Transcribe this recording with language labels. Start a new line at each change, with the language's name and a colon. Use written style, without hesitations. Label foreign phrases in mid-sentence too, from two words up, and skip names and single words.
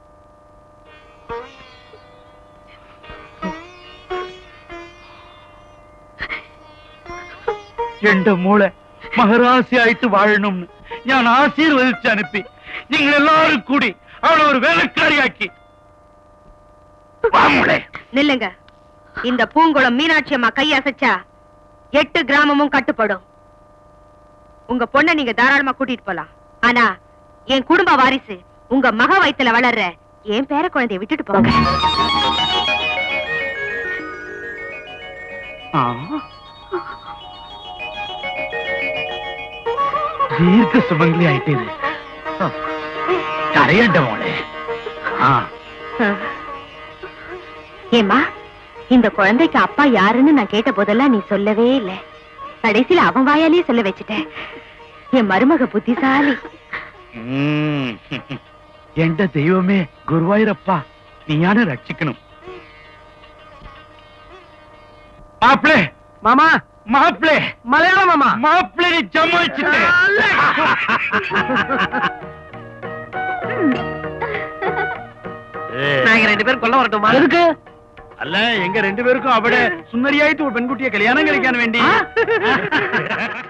Malayalam: എന്റെ മോളെ മഹാരാശിയായിട്ട് വാഴണമെന്ന് ഞാൻ ആശീർവദിച്ച് അനുപ്പി നിങ്ങൾ എല്ലാവരും കൂടി അവളെ ഒരു വേലക്കാരിയാക്കി.
Tamil: நில்லுங்க. இந்த பூங்குளம் மீனாட்சி அம்மா கை அசைச்சா 8 கிராமமும் கட்டுப்படும். உங்க பொண்ணை நீங்க தாராளமா கூட்டிட்டு போலாம். ஆனா என் குடும்ப வாரிசு உங்க மக வயித்துல வளர்ற என் பேர குழந்தைய விட்டுட்டு போங்க.
Malayalam: ദീർഘ സുമംഗലി ആയിട്ട് കരയണ്ട മോളെ.
Tamil: ஏமா, இந்த குழந்தைக்கு அப்பா யாருன்னு நான் கேட்ட போதெல்லாம் நீ சொல்லவே இல்லை. கடைசியில அவன் வாயாலேயே சொல்ல வச்சுட்டேன். என் மருமக புத்திசாலி.
Malayalam: എന്റെ ദൈവമേ ഗുരുവായൂരപ്പ, നീയാണ് രക്ഷിക്കണം. മാപ്പിളെ,
Tamil: மாமா,
Malayalam: മാപ്പിളെ,
Tamil: மலையாள மாமா.
Malayalam: മാപ്പിളെ ചമ്മച്ചിട്ട്
Tamil: நாங்க 2 பேரும் கொல்ல வரட்டுமா? எதுக்கு?
Malayalam: അല്ല, എങ്ക രണ്ടുപേർക്കും അവിടെ സുന്ദരിയായിട്ട് ഒരു പെൺകുട്ടിയെ കല്യാണം കഴിക്കാൻ വേണ്ടി.